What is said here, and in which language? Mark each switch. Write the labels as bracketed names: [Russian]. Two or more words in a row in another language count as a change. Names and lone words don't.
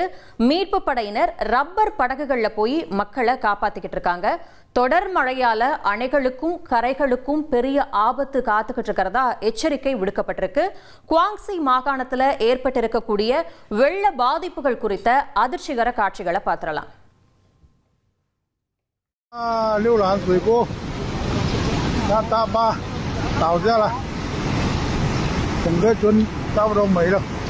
[Tamil] மீட்பு படையினர் ரப்பர் படகுகள்ல போய் மக்களை காப்பாத்திக்கிட்டு இருக்காங்க. தொடர் மழையால அணைகளுக்கும் கரைகளுக்கும் பெரிய ஆபத்து காத்துக்கிட்டு இருக்கிறதா எச்சரிக்கை விடுக்கப்பட்டிருக்கு. குவாங்சி மாகாணத்துல ஏற்பட்டிருக்கக்கூடிய வெள்ள பாதிப்புகள் குறித்த அதிர்ச்சிகர காட்சிகளை பார்த்துடலாம். [Chinese] 六兰水库，那大坝倒下了，整个村差不多没了。